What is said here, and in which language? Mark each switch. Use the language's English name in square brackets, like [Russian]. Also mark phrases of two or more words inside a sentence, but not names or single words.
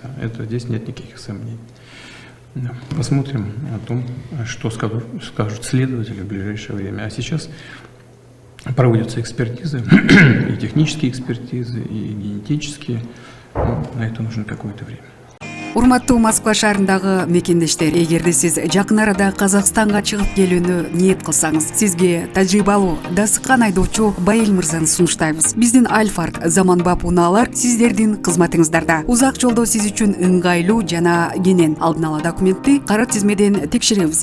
[Russian] Это здесь нет никаких сомнений. Посмотрим о том, что скажут следователи в ближайшее время. А сейчас проводятся экспертизы, и технические экспертизы, и генетические. На это нужно какое-то время. [Kyrgyz] Урматтуу Москва шаарындагы мекендештер, эгерде сиз жакын арада Казакстанга чыгып келүүнү ниет кылсаңыз, сизге тажрыйбалуу дасыккан айдоочу Байыл мырзаны сунуштайбыз. Биздин Альфард заманбап унаалар сиздердин кызматыңыздарда. Узак жолдо сиз үчүн ыңгайлуу жана кенен алдын ала документти кара тизмеден текшеребиз.